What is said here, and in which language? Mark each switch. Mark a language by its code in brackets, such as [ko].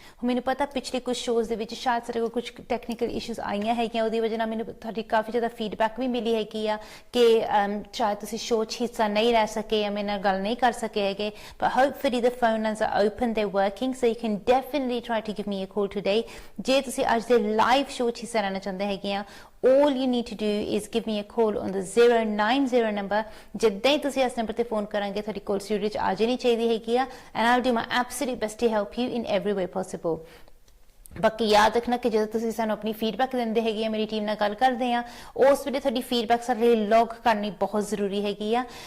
[pa] ਮੈਨੂੰ ਪਤਾ ਪਿਛਲੇ ਕੁਝ ਸ਼ੋਜ਼ ਦੇ ਵਿੱਚ ਸ਼ਾਇਦ ਸਾਡੇ ਕੋਲ ਕੁਝ ਟੈਕਨੀਕਲ ਇਸ਼ੂਜ਼ ਆਈਆਂ ਹੈਗੀਆਂ, ਉਹਦੀ ਵਜ੍ਹਾ ਨਾਲ ਮੈਨੂੰ ਤੁਹਾਡੀ ਕਾਫੀ ਜ਼ਿਆਦਾ ਫੀਡਬੈਕ ਵੀ ਮਿਲੀ ਹੈਗੀ ਆ ਕਿ ਸ਼ਾਇਦ ਤੁਸੀਂ ਸ਼ੋਅ 'ਚ ਹਿੱਸਾ ਨਹੀਂ ਲੈ ਸਕੇ ਜਾਂ ਮੇਰੇ ਨਾਲ ਗੱਲ ਨਹੀਂ ਕਰ ਸਕੇ ਹੈਗੇ, [en] but hopefully the phone lines are open, they're working, so you can definitely try to give me a call today. [pa] ਜੇ ਤੁਸੀਂ ਅੱਜ ਦੇ ਲਾਈਵ ਸ਼ੋਅ 'ਚ ਹਿੱਸਾ ਲੈਣਾ ਚਾਹੁੰਦੇ ਹੈਗੇ ਆ, [en] all you need to do is give me a call on the 090 number. [pa] ਜਿੱਦਾਂ ਹੀ ਤੁਸੀਂ ਇਸ ਨੰਬਰ ਤੇ ਫੋਨ ਕਰਾਂਗੇ ਤੁਹਾਡੀ ਕਾਲ ਸਟੂਡੀਓ 'ਚ ਆ ਜਾਣੀ ਚਾਹੀਦੀ ਹੈਗੀ ਆ, [en] and I'll do my absolute best to help you in every way possible. [pa] ਬਾਕੀ ਯਾਦ ਰੱਖਣਾ ਕਿ ਜਦੋਂ ਤੁਸੀਂ ਸਾਨੂੰ ਆਪਣੀ ਫੀਡਬੈਕ ਦਿੰਦੇ ਹੈਗੇ ਆ, ਮੇਰੀ ਟੀਮ ਨਾਲ ਗੱਲ ਕਰਦੇ ਆ, ਉਸ ਵੇਲੇ ਤੁਹਾਡੀ ਫੀਡਬੈਕ ਸਾਡੇ ਲਈ ਲੌਗ ਕਰਨੀ ਬਹੁਤ ਜ਼ਰੂਰੀ ਹੈਗੀ ਆ।